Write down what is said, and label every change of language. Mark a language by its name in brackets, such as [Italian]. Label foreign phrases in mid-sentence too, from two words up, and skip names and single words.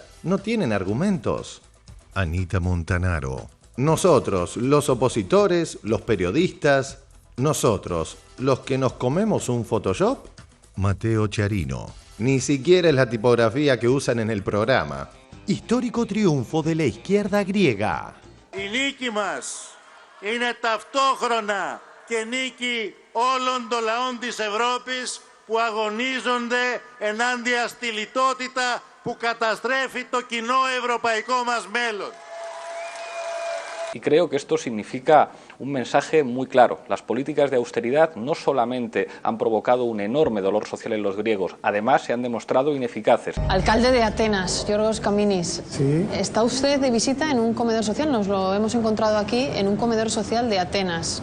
[Spanish] ¿No tienen argumentos? Anita Montanaro. Nosotros, los opositores, los periodistas, nosotros, los que nos comemos un Photoshop. Mateo Chiarino. Ni siquiera es la tipografía que usan en el programa. Histórico triunfo de la izquierda griega. [Greek] Η νίκη μας είναι ταυτόχρονα και νίκη όλων των λαών της Ευρώπης που αγωνίζονται ενάντια στη λιτότητα που καταστρέφει το κοινό ευρωπαϊκό μας μέλλον. [Spanish] Y creo que esto significa un mensaje muy claro. Las políticas de austeridad no solamente han provocado un enorme dolor social en los griegos, además se han demostrado ineficaces. Alcalde de Atenas, Yorgos Kaminis. Sí. Está usted de visita en un comedor social, nos lo hemos encontrado aquí en un comedor social de Atenas.